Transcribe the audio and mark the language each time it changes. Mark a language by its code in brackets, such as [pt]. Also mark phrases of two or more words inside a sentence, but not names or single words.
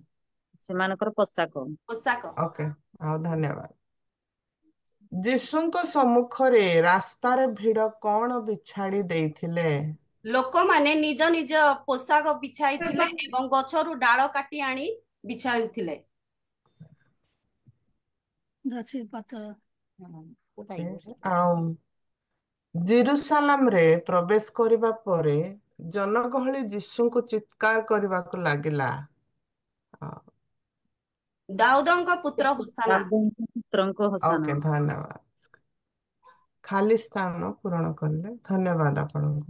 [or] ସେମାନଙ୍କର ପୋଷାକ। ଓକେ ଆଉ ଧନ୍ୟବାଦ। ଯୀଶୁଙ୍କ ସମ୍ମୁଖରେ ରାସ୍ତାରେ ଭିଡ଼ କଣ ବିଛାଡ଼ି ଦେଇଥିଲେ? ଲୋକମାନେ ନିଜ ନିଜ ପୋଷାକ ବିଛାଇଥିଲେ ଏବଂ ଗଛରୁ ଡାଳ କାଟି ଆଣି ବିଛାଉଥିଲେ। [bn] গাছের পাতা কোথায় বসে [or] ଆଉ ଜେରୁସାଲେମରେ ପ୍ରବେଶ କରିବା ପରେ ଜନଗହଳି ଯୀଶୁଙ୍କୁ ଚିତ୍କାର କରିବାକୁ ଲାଗିଲା। ଦାଉଦଙ୍କ ପୁତ୍ର ହୋସାନା। ପୁତ୍ରଙ୍କ ଓକେ ହୋସାନା। ଧନ୍ୟବାଦ। ଖାଲି ସ୍ଥାନ ପୂରଣ କଲେ ଧନ୍ୟବାଦ ଆପଣଙ୍କୁ।